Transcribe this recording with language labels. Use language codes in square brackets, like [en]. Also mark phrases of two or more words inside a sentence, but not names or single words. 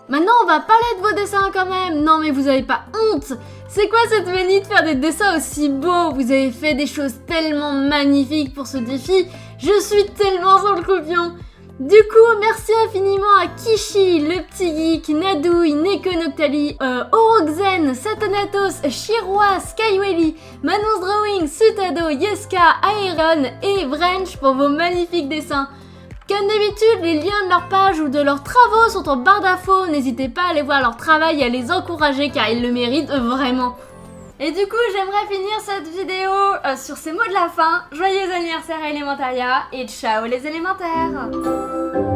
[fr] Maintenant, on va parler de vos dessins quand même, non mais vous avez pas honte. C'est quoi cette manie de faire des dessins aussi beaux? Vous avez fait des choses tellement magnifiques pour ce défi, je suis tellement sur le copion. Du coup, merci infiniment à Kishi, le petit geek, Nadouille, Nekonoctali, Oroxen, Satanatos, Shirwa, Skywelly, Manon's Drawing, Sutado, Yeska, Aeron et Vrench pour vos magnifiques dessins. Comme d'habitude, les liens de leur page ou de leurs travaux sont en barre d'infos, n'hésitez pas à aller voir leur travail et à les encourager car ils le méritent vraiment. Et du coup, j'aimerais finir cette vidéo sur ces mots de la fin. Joyeux anniversaire à Elementaria et ciao les élémentaires!